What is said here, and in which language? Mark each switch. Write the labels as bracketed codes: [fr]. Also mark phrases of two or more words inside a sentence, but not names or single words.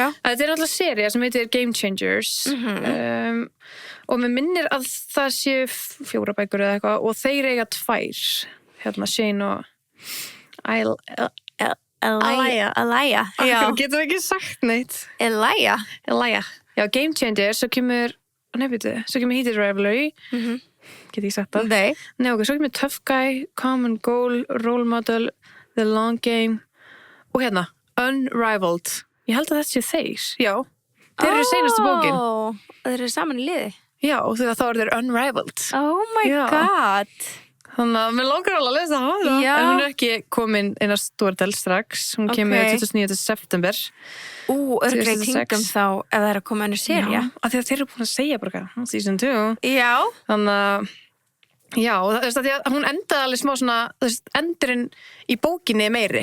[is] Þetta er alltaf sería sem heitir Game Changers. Og mér minnir að það sé 4 bækur eða eitthvað og þeir eiga 2. Shane og Elia. Já. Getum við ekki sagt neitt. Elia. Já, Game Changer, svo kemur Heated Rivalry. Get ekki sagt það. Nei, ok, svo kemur Tough Guy, Common Goal, Role Model, The Long Game og Unrivaled. Ég held að þetta sé þeir. Já, þeir eru seinastu bókin. Þeir eru saman í liði. Já, og þá eru þeir Unrivaled. [en] Oh my god. [is] Þannig að mér langar alveg að lesa hana. En hún er ekki komin inn á Storytel strax. Hún kemur 29. september. Örglega í kringum þá ef það er að koma önnur sería. Já, af því að þeir eru búin að segja bara season 2. Já. Þannig að, já, þú veist að hún endaði alveg smá svona, þú veist, endurinn í bókinni er meiri.